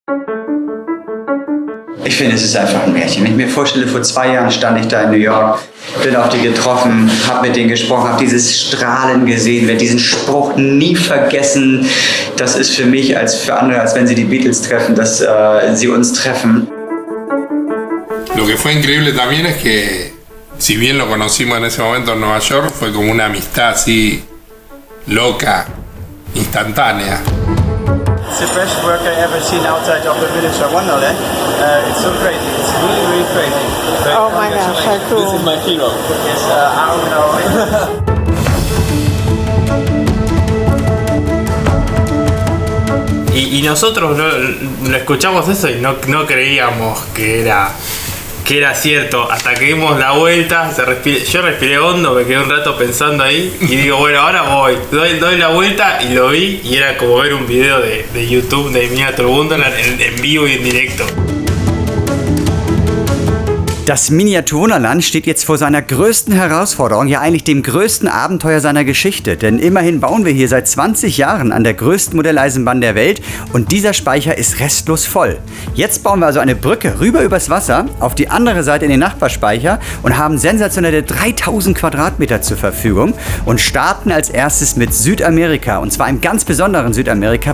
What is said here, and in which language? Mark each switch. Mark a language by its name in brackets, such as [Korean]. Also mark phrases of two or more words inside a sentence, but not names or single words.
[German] Ich finde, es ist einfach ein Märchen. Wenn ich mir vorstelle, vor 2 Jahren stand ich da in New York, bin auf die getroffen, habe mit denen gesprochen, habe dieses Strahlen gesehen, werde diesen Spruch nie vergessen. Das ist für mich als für andere, als wenn sie die Beatles treffen, dass sie uns treffen. [Spanish] Lo que fue increíble también es que, si bien lo conocimos en ese momento en Nueva York, fue como una amistad así loca, instantánea. [English] It's the best work I ever seen outside of the village of Wonderland. It's so crazy. It's really, really crazy. Oh my gosh, so cool. This is my hero. Yes, I don't know. [Spanish] Y nosotros lo escuchamos eso y no creíamos que era cierto, hasta que dimos la vuelta, yo respiré hondo, me quedé un rato pensando ahí y digo, bueno, ahora voy, doy la vuelta y lo vi y era como ver un video de YouTube de Miniature Wonderland en vivo y en directo. [German] Das Miniature Wunderland steht jetzt vor seiner größten Herausforderung, ja eigentlich dem größten Abenteuer seiner Geschichte. Denn immerhin bauen wir hier seit 20 Jahren an der größten Modelleisenbahn der Welt und dieser Speicher ist restlos voll. Jetzt bauen wir also eine Brücke rüber übers Wasser auf die andere Seite in den Nachbarspeicher und haben sensationelle 3000 Quadratmeter zur Verfügung und starten als erstes mit Südamerika und zwar einem ganz besonderen Südamerika.